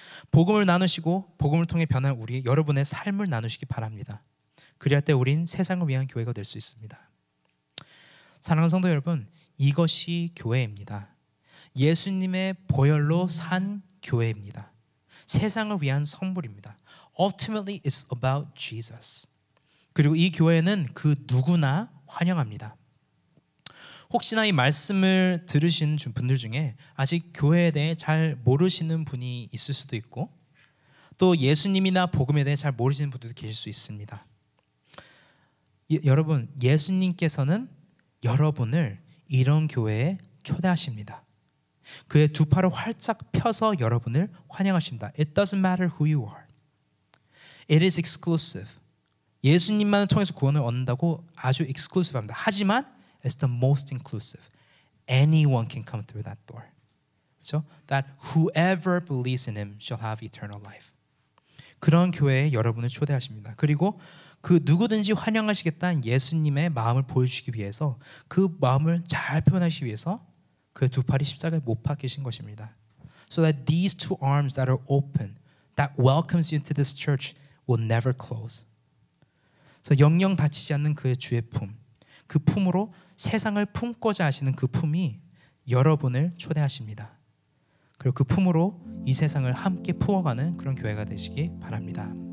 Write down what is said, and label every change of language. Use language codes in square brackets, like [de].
[ko] 복음을 나누시고 복음을 통해 변한 여러분의 삶을 나누시기 바랍니다. 그리할 때 우린 세상을 위한 교회가 될 수 있습니다. 사랑하는 성도 여러분, 이것이 교회입니다. 예수님의 보혈로 산 교회입니다. 세상을 위한 선물입니다. [en] Ultimately, it's about Jesus. [ko] 그리고 이 교회는 그 누구나 환영합니다. 혹시나 이 말씀을 들으신 분들 중에 아직 교회에 대해 잘 모르시는 분이 있을 수도 있고 또 예수님이나 복음에 대해 잘 모르시는 분들도 계실 수 있습니다. 여러분, 예수님께서는 여러분을 이런 교회에 초대하십니다. 그의 두 팔을 활짝 펴서 여러분을 환영하십니다. [en] It doesn't matter who you are. It is exclusive. [ko] 예수님만을 통해서 구원을 얻는다고 아주 exclusive합니다. 하지만 [en] it's the most inclusive. Anyone can come through that door. [ko] 그렇죠? [en] That whoever believes in him shall have eternal life. [ko] 그런 교회에 여러분을 초대하십니다. 그리고 그 누구든지 환영하시겠다는 예수님의 마음을 보여주기 위해서 그 마음을 잘 표현하시기 위해서 그 두 팔이 십자가에 못 박히신 것입니다. [en] So that these two arms that are open, that welcomes you into this church will never close. [ko] 그래서 영영 다치지 않는 그의 주의 품, 그 품으로 세상을 품고자 하시는 그 품이 여러분을 초대하십니다. 그리고 그 품으로 이 세상을 함께 품어가는 그런 교회가 되시기 바랍니다.